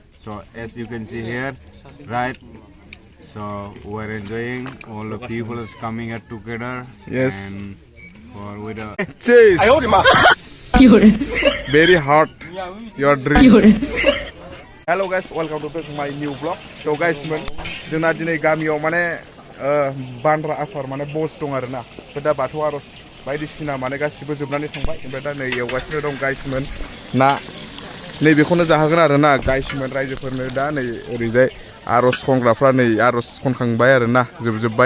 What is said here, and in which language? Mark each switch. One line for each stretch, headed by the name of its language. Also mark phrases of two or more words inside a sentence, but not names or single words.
English: So as you can see here, right? So we're enjoying. All the people is coming here together. Yes. And for with a Cheers. Very hot. Your drink. Hello guys, welcome to my new vlog. So guys,
Bodo: जोंना दिनै गामियाव माने बान्द्रा आसार माने बस दं आरोना। दा बाथौ आरज बायदिसिना माने गासिबो जोबनानै थांबाय। ओमफ्राय दा नै एवगासिनो दं गाइसमोन ना। नै बेखौनो जाहोगोन आरोना गाइसमोन रायजोफोरनो दा नै ओरैजाय आरज खनग्राफ्रा नै आरज खनखांबाय आरोना जोबजोबबाय।